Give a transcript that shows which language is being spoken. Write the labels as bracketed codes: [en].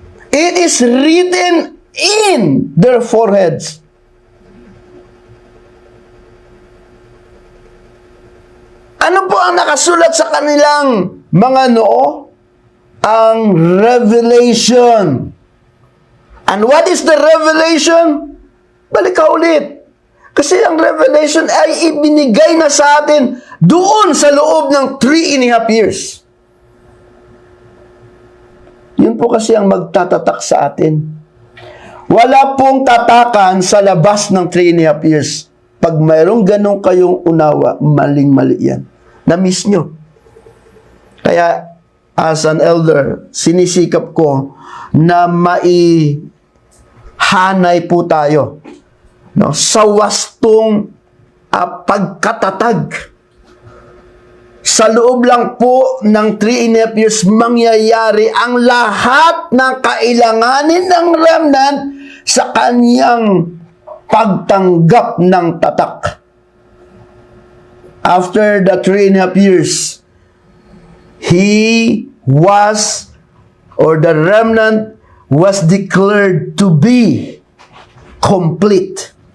[en] It is written in their foreheads. [tl] Ano po ang nakasulat sa kanilang mga noo? Ang revelation. [en] And what is the revelation? [tl] Balik ka ulit. Kasi ang revelation ay ibinigay na sa atin doon sa loob ng 3.5 years. Yun po kasi ang magtatatak sa atin. Wala pong tatakan sa labas ng 3.5 years. Pag mayroong ganun kayong unawa, maling-mali yan. Na-miss nyo. Kaya, [en] as an elder, [tl] sinisikap ko na maihanay po tayo, no, sa wastong pagkatatag. Sa loob lang po ng 3.5 years, mangyayari ang lahat ng kailanganin ng remnant sa kanyang pagtanggap ng tatak. [en] After the 3.5 years, he was, or the remnant was declared to be complete.